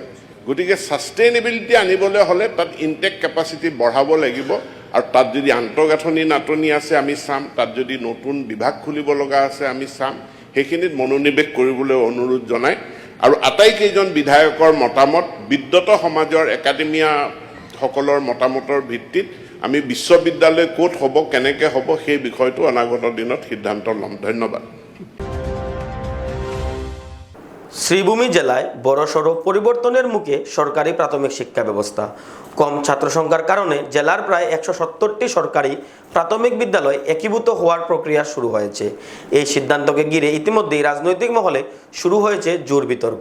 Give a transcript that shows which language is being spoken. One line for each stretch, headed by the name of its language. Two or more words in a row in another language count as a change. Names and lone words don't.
Assamese: গতিকে ছাষ্টেইনেবিলিটি আনিবলৈ হ'লে তাত
English: intake capacity
Assamese: বঢ়াব লাগিব, আৰু তাত যদি আন্তঃগাঁথনি নাটনি আছে আমি চাম, তাত যদি নতুন বিভাগ খুলিব লগা আছে আমি চাম, সেইখিনিত মনোনিৱেশ কৰিবলৈ অনুৰোধ জনাই আৰু আটাইকেইজন বিধায়কৰ মতামত বিদ্যত সমাজৰ একাডেমিয়াসকলৰ মতামতৰ ভিত্তিত আমি বিশ্ববিদ্যালয় ক'ত হ'ব কেনেকৈ হ'ব সেই বিষয়টো অনাগত দিনত সিদ্ধান্ত ল'ম। ধন্যবাদ।
Bangla: শ্রীভূমি জেলায় বড়সড় পরিবর্তনের মুখে সরকারি প্রাথমিক শিক্ষা ব্যবস্থা। কম ছাত্র সংখ্যার কারণে জেলার প্রায় 170টি সরকারি প্রাথমিক বিদ্যালয় একীভূত হওয়ার প্রক্রিয়া শুরু হয়েছে। এই সিদ্ধান্তকে ঘিরে ইতিমধ্যেই রাজনৈতিক মহলে শুরু হয়েছে জোর বিতর্ক।